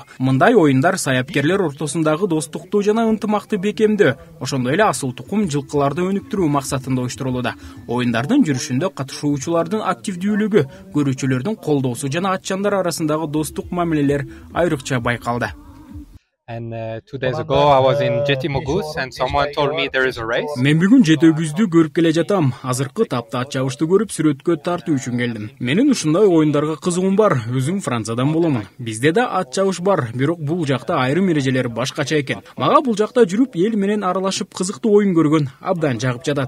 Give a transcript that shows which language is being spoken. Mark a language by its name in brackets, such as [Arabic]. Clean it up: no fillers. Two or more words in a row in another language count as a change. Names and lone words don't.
[Kyrgyz] Мындай оюндар саяпкерлер ортосундагы достукту жана ынтымакты бекемдөө, ошондой эле асыл тукум жылкыларды өнүктүрүү максатында уюштурулууда. Оюндардын жүрүшүндө катышуучулардын активдүүлүгү, көрүүчүлөрдүн колдоосу жана атчандар арасындагы достук мамилелер айрыкча байкалды. [English] And 2 days ago I was in Жети Могуз and someone told me there is a race. [Kyrgyz] Мен бүгүн Жети Өгүздү көрүп келе жатам. Азыркы тапта ат чабышты көрүп сүрөткө тартуу үчүн келдим. Менин ушундай оюндарга кызыгуум бар. Өзүм Франциядан боломун. Бизде да ат чабыш бар, бирок бул жакта айрым эрежелер башкача экен. Мага бул жакта жүрүп эл менен аралашып кызыктуу оюн көргөн абдан жагып жатат.